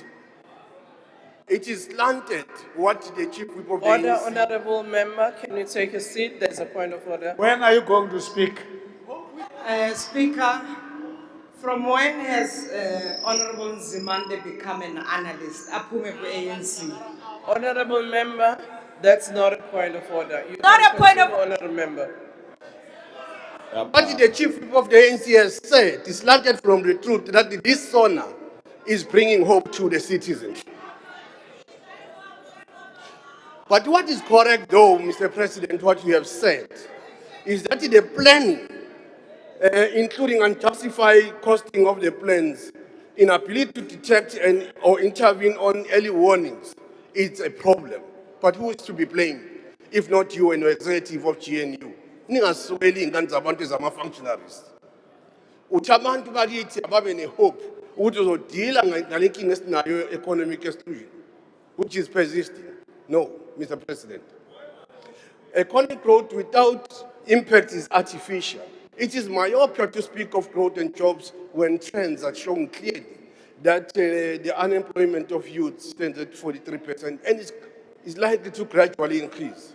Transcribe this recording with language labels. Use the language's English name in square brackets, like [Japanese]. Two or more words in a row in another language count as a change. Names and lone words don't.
[English] It is slanted what the chief whip of the Order, ANC. honorable member, can you take a seat? There's a point of order. When are you going to speak? Speaker, from when has Honorable Zimande become an analyst? [Zulu] Aphume ku-ANC. [English] Honorable member, that's not a point of order. You Not can a point of- continue, honorable member. What the chief whip of the ANC has said is slanted from the truth that this SONA is bringing hope to the citizens. But what is correct though, Mr. President, what you have said, is that the planning, including unjustified costing of the plans, inability to detect or intervene on early warnings, is a problem. But who is to be blamed, if not you and your executive of GNU? [Zulu] Ningasweli ingane zabantu ezama-functionaries. Uthi abantu bakithi ababe ne-hope ukuthi uzodila ngale nkinga esinayo [English] economic exclusion, which is persisting. No, Mr. President. Economic growth without impact is artificial. It is myopia to speak of growth and jobs when trends are showing clearly that the unemployment of youth stands at 43% and is likely to gradually increase.